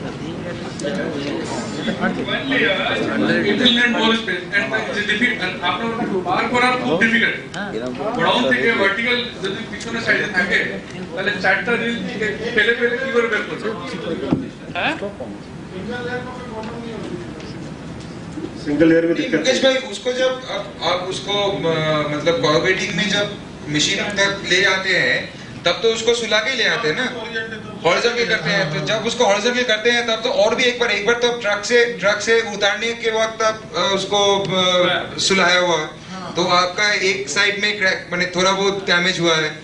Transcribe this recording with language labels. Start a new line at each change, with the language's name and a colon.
English: One layer, it will need more space, and it is difficult. And after bar
Bangla: করা খুব
English: difficult.
Bangla: Godown থেকে vertical যদি পিছনে সাইডে থাকে তাহলে চারটা রিল ফেলে ফেলে কি করে বের করবে? হ্যাঁ,
Hindi: सिंगल लेयर में दिक्कत मुकेश भाई, उसको जब आप उसको मतलब कॉर्बेटिंग में जब मशीन तक ले आते हैं तब तो उसको सुला के ले आते हैं ना, हॉरिजॉन्टल करते हैं। तो जब उसको हॉरिजॉन्टल करते हैं तब तो और भी एक बार तो ट्रक से उतारने के वक्त आप उसको सुलाया हुआ, तो आपका एक साइड में क्रैक माने थोड़ा बहुत डैमेज हुआ है।